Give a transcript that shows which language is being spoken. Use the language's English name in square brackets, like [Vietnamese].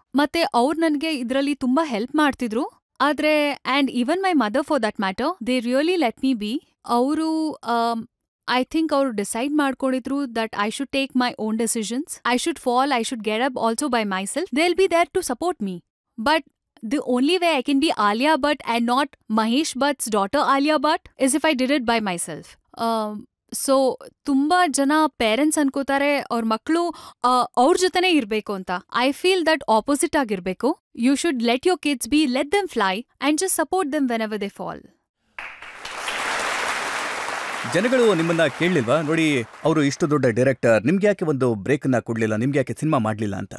[Kannada] ಮತ್ತೆ ಅವ್ರು ನನ್ಗೆ ಇದ್ರಲ್ಲಿ ತುಂಬಾ ಹೆಲ್ಪ್ ಮಾಡ್ತಿದ್ರು. ಆದ್ರೆ [English] And even my mother for that matter, they really let me be. [Kannada] ಅವರು [English] I think [Kannada] ಅವರು ಡಿಸೈಡ್ ಮಾಡ್ಕೊಂಡಿದ್ರು [English] That I should take my own decisions, I should fall, I should get up also by myself. They will be there to support me. But the only way I can be Alia Bhatt and not Mahesh Bhatt's daughter Alia Bhatt is if I did it by myself. [Kannada] So ತುಂಬಾ ಜನ parents ಅನ್ಕೋತಾರೆ ಅವ್ರ ಮಕ್ಕಳು ಅವ್ರ ಜೊತೆನೇ ಇರ್ಬೇಕು ಅಂತ. [English] I feel that opposite [Kannada] ಆಗಿರ್ಬೇಕು. [English] You should let your kids be, let them fly and just support them whenever they fall. [Kannada] ಜನಗಳು ನಿಮ್ಮನ್ನ ಕೇಳಲಿಲ್ವಾ, ನೋಡಿ ಅವರು ಇಷ್ಟು ದೊಡ್ಡ ಡೈರೆಕ್ಟರ್, ನಿಮ್ಗೆ ಯಾಕೆ ಒಂದು ಬ್ರೇಕ್ ನ ಕೊಡ್ಲಿಲ್ಲ, ನಿಮ್ಗೆ ಯಾಕೆ ಸಿನಿಮಾ ಮಾಡ್ಲಿಲ್ಲ ಅಂತ?